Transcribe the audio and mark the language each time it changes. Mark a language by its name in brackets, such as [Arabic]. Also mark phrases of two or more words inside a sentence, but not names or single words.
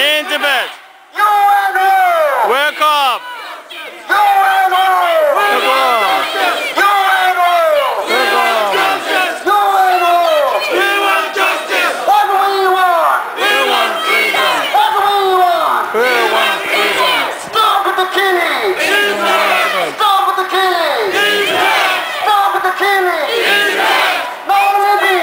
[English] Tibet. UNO. Wake up. UNO. Wake up. UNO. Wake up. UNO. We want justice. What do we want? We want freedom. What do we want? We want freedom. Stop with the killing. Stop with the killing. Stop with the killing. No Olympic.